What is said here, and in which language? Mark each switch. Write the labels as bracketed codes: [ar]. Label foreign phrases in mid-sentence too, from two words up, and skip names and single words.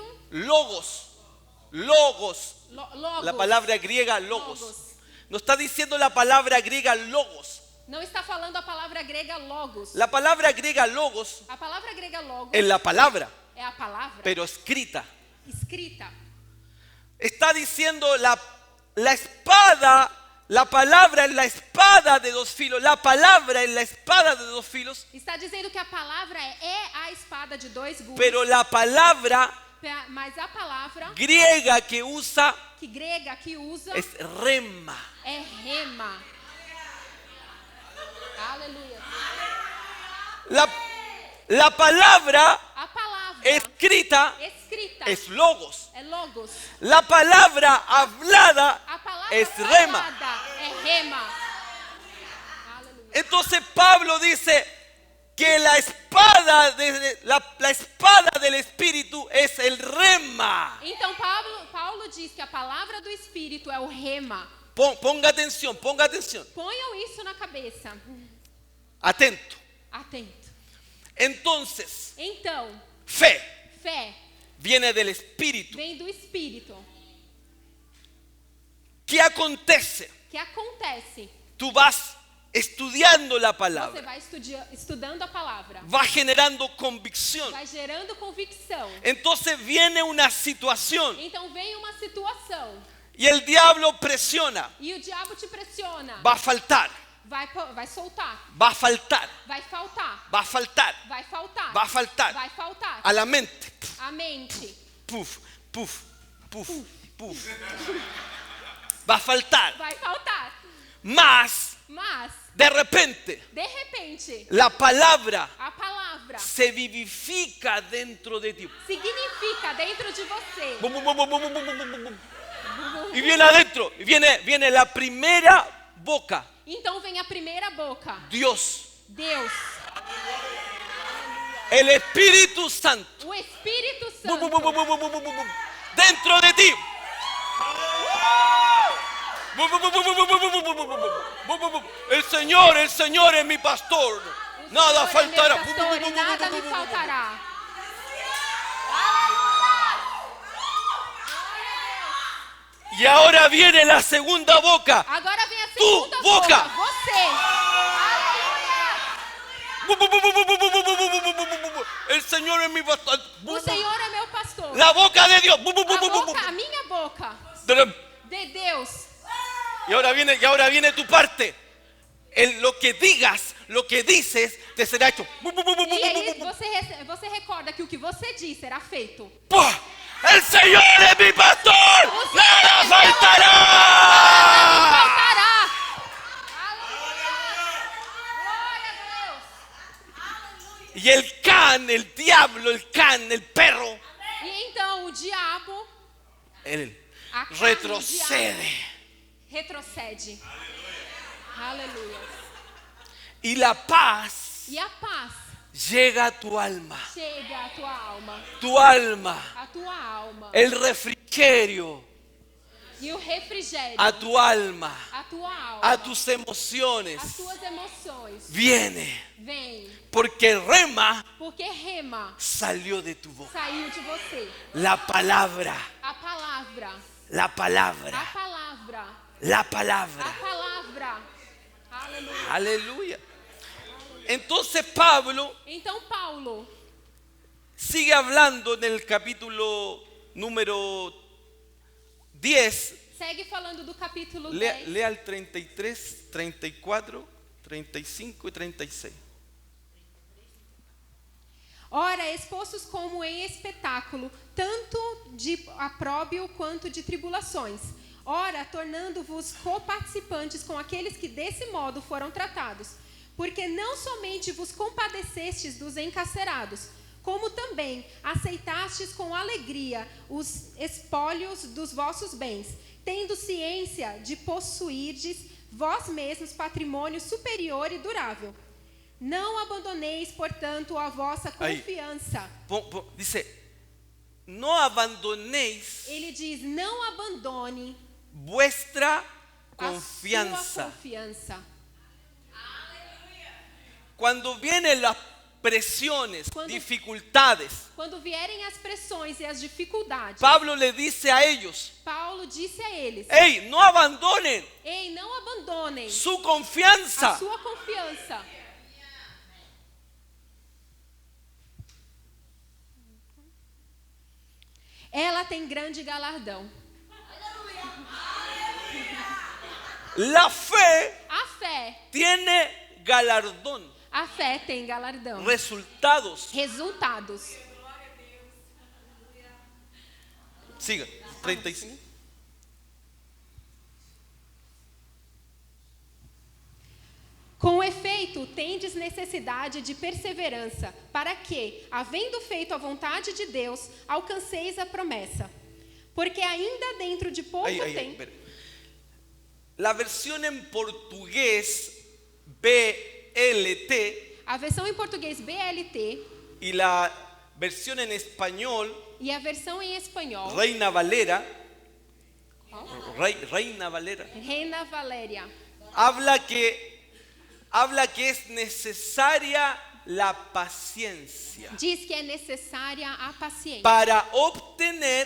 [es] Logos. logos. La palabra griega logos. Logos. No está diciendo la palabra griega logos. [pt] Não está falando a palavra grega logos. [es] La palabra griega logos [pt] A palavra grega logos [es] es la palabra, [pt] é a palavra [es] pero escrita. [pt] escrita. [es] Está diciendo la espada, la palabra es la espada de dos filos. La palabra es la espada de dos filos, [pt] Está dizendo que a palavra é a espada de dois gumes. [es] pero la palabra [pt] Mas a palavra [es] griega que usa [pt] grega que usa [es] es rema. [pt] é rema. Aleluia. [es] La palabra [pt] A palavra [es] escrita [pt] escrita [es] es logos. [pt] é logos. [es] La palabra hablada [pt] A palavra [es] es rema. [pt] falada é rema. Aleluia. [es] Entonces Pablo dice que la espada del Espíritu es el rema. [pt] Então Paulo diz que a palavra do Espírito é o rema. [es] Ponga atención. [pt] Ponham isso na cabeça. [es] Atento. [pt] Atento. [es] Entonces, [pt] Então, [es] fe [pt] fé [es] viene del Espíritu. [pt] vem do Espírito. [es] ¿Qué acontece? [pt] Que acontece? [es] Tú vas estudiando la [pt] Você [es] palabra. [pt] vai estudando a palavra. [es] Va generando convicción. [pt] Vai gerando convicção. [es] Entonces viene una situación [pt] Então vem uma situação [es] y el diablo presiona. [pt] e o diabo te pressiona. [es] Va a faltar. [pt] Vai soltar. [es] Va a faltar. [pt] Vai faltar. [es] Va a faltar. [pt] Vai faltar. [es] Va a faltar. [pt] Vai faltar. [es] A la mente. [pt] A mente. [es] Puf, puf, puf, puf. Va a faltar. [pt] Vai faltar. [es] Mas [pt] Mas, [es] de repente, [pt] de repente, [es] la palabra [pt] a palavra [es] se vivifica dentro de ti. [pt] significa dentro de você. Bum, bum, bum, bum, bum, bum, bum, bum, bum. [es] Y viene adentro, y viene la primera boca, [pt] Então vem a primeira boca. [es] Dios, [pt] Deus, [es] el Espíritu Santo, [pt] o Espírito bum, bum, bum, bum, Santo. bum, bum, bum, bum, bum, [es] dentro de ti. Bum, bum, bum, bum, bum, bum, bum, bum, bum, bum, bum, bum, bum. El Señor es mi pastor. Nada [pt] O Senhor é meu [es] faltará. [pt] pastor e nada me faltará. [es] Y ahora viene la segunda boca. [pt] Agora vem a Tu segunda boca. Você. Bum, bum, bum, bum, bum, bum, bum, bum, bum, bum, bum, bum, bum, bum. [es] El Señor es mi pastor. Bum, [pt] O bum. Senhor é meu pastor. [es] La boca de Dios. Bum, bum, bum, [pt] A bum, bum, bum. boca, a minha boca. Drum. De Deus. [es] Y ahora viene tu parte. Lo que digas, lo que dices, te será hecho. Bum, bum, bum, bum, bum, [pt] E bum, aí bum, bum. você recorda que o que você diz será feito. [es] ¡Pua! El Señor es mi pastor. Nada faltará. [pt] Faltará. Aleluia. Glória a Deus. [es] Y el can, el diablo, el perro, [pt] E então o diabo, [es] él [pt] a carne, [es] retrocede. [pt] retrocede. Aleluia. [es] Y la paz [pt] E a paz [es] llega a tu alma. [pt] chega à tua alma. [es] Tu alma. [pt] A tua alma. [es] El refrigerio [pt] E o refrigério. [es] a tu alma, [pt] A tua alma. [es] a tus emociones, [pt] As tuas emoções. [es] viene. [pt] Vem. [es] Porque el rema [pt] Porque rema [es] salió de tu boca. [pt] saiu de você. [es] La palabra, [pt] A palavra. [es] la [pt] A [es] palabra, [pt] palavra. [es] la [pt] A [es] palabra. [pt] palavra. Aleluia. [es] Aleluya. Entonces Pablo [pt] Então Paulo [es] sigue hablando en el capítulo número 10. [pt] segue falando do capítulo 10. [es] Lea el 33, 34, 35 y 36. [pt] Ora, expostos como em espetáculo, tanto de apróbio quanto de tribulações. Ora, tornando-vos coparticipantes com aqueles que desse modo foram tratados. Porque não somente vos compadecestes dos encarcerados, como também aceitastes com alegria os espólios dos vossos bens, tendo ciência de possuirdes vós mesmos patrimônio superior e durável. Não abandoneis, portanto, a vossa Aí. confiança. [es] Dice, no abandonéis [pt] Ele diz, não abandone [es] vuestra [pt] a [es] confianza. [pt] sua confiança. [es] Cuando vienen las presiones, Cuando- dificultades, [pt] Quando vierem as pressões e as dificuldades, [es] Pablo le dice a ellos, [pt] Paulo disse a eles, [es] hey, no abandonen [pt] ei, não abandonem [es] su [pt] a [es] confianza. [pt] sua confiança. Ela tem grande galardão. [es] La fe [pt] A fé, [es] tiene galardón, [pt] a fé tem galardão. [es] resultados. [pt] Resultados. [es] Siga, 35. [pt] Com efeito, tendes necessidade de perseverança, para que, havendo feito a vontade de Deus, alcanceis a promessa. Porque ainda dentro de pouco [es] Ahí, [pt] tempo... [es] espera. La versión en portugués BLT [pt] A versão em português BLT [es] y la versión en español [pt] e a versão em espanhol, [es] Reina Valera, Reina Valera, [pt] Reina Valéria, [es] habla que es necesaria la paciencia [pt] diz que é necessária a paciência [es] para obtener